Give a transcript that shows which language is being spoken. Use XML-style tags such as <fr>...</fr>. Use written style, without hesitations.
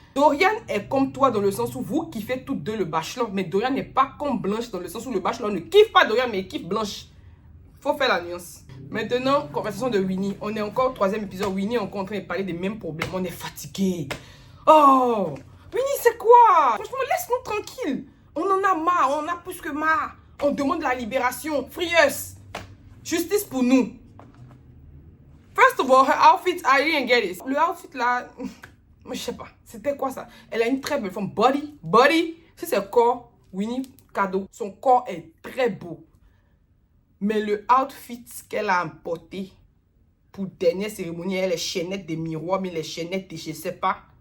<fr>Dorian est comme toi dans le sens où vous kiffez toutes deux le bachelor, mais Dorian n'est pas comme Blanche dans le sens où le bachelor ne kiffe pas Dorian, mais il kiffe Blanche. Faut faire la nuance. Maintenant, conversation de Winnie. On est encore 3e épisode. Winnie est encore en train de parler des mêmes problèmes. On est fatigué. Oh, Winnie, c'est quoi? Franchement, laisse-nous tranquille. On en a marre, on en a plus que marre. On demande la libération.</fr> <en>Free us.</en> <fr>Justice pour nous.</fr> <en>First of all, her outfit, I didn't get it.</en> <fr>Le outfit là, je sais pas. C'était quoi ça? Elle a une très belle forme. Body. Si c'est corps, Winnie, cadeau. Son corps est très beau. Mais le outfit qu'elle a porté pour dernière cérémonie, elle les chaînettes des miroirs, mais les chaînettes des je sais pas.</fr>